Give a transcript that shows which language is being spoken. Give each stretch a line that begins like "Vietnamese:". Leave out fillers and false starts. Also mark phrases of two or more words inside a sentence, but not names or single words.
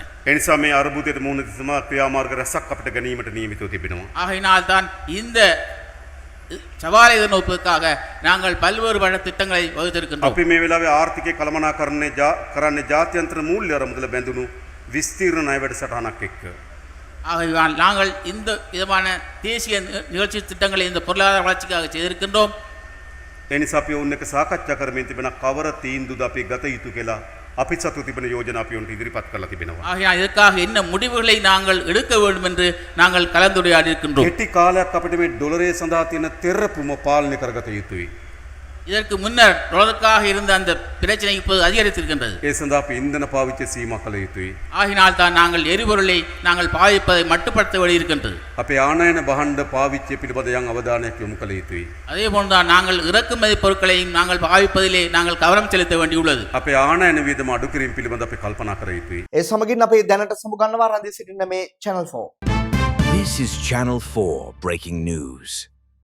Sinhala: ඒ නිසා මේ අර්බුදයට මුහුණ දීම ක්‍රියාමාර්ග රැසක් අපිට ගැනීමට නියමිතව තිබෙනවා.
Tamil: ஆகையினால் தான் இந்த சவாலை எதிர்நோக்குவதற்காக நாங்கள் பல்வேறு வழி திட்டங்களை வகுத்திருக்கின்றோம்.
Sinhala: අපි මේ වෙලාවේ ආර්ථිකය කළමනාකරණය කරන්නේ ජාත්‍යන්තර මූල්‍ය අරමුදල බැඳුණු විස්තීර්ණ ණය වැඩසටහනක් එක්ක.
Tamil: ஆகையால் நாங்கள் இந்த விதமான தேசிய நிகழ்ச்சி திட்டங்களை இந்த பொருளாதார வளர்ச்சிக்காக செய்திருக்கின்றோம்.
Sinhala: ඒ නිසා අපි ඔන්න එක සාකච්ඡා කරමින් තිබෙන කවර තීන්දුවද අපි ගත යුතු කියලා අපි සතු තිබෙන යෝජනා අපි ඔන්ට ඉදිරිපත් කරලා තිබෙනවා.
Tamil: ஆகையால் இதற்காக என்ன முடிவுகளை நாங்கள் எடுக்க வேண்டும் என்று நாங்கள் கலந்துரையாடி இருக்கின்றோம்.
Sinhala: කෙටි කාලයක් අපිට මේ ඩොලරේ සඳහා තියෙන තෙරපුම පාලනය කරගත යුතුයි.
Tamil: இதற்கு முன்னர் டாலருக்காக இருந்த அந்த பிரச்சனை இப்போது அதிகரித்திருக்கின்றது.
Sinhala: ඒ සඳහා අපි ඉන්ධන පාවිච්චි සීමා කළ යුතුයි.
Tamil: ஆகினால் தான் நாங்கள் எரிபொருளை நாங்கள் பாவிப்பதை மட்டுப்படுத்த வேண்டியிருக்கின்றது.
Sinhala: අපේ ආනයන භාණ්ඩ පාවිච්චිය පිළිබඳ යම් අවධානයක් යොමු කළ යුතුයි.
Tamil: அதே போன்றுதான் நாங்கள் இறக்குமதி பொருட்களையும் நாங்கள் பாவிப்பதிலே நாங்கள் கவனம் செலுத்த வேண்டியுள்ளது.
Sinhala: අපේ ආනයන වියදම අඩු කිරීම පිළිබඳ අපි කල්පනා කර යුතුයි. ඒ සමගින් අපේ දැනට සමුගන්නවා රන්දි සිටින්න මේ channel 4.
English: This is Channel 4 breaking news.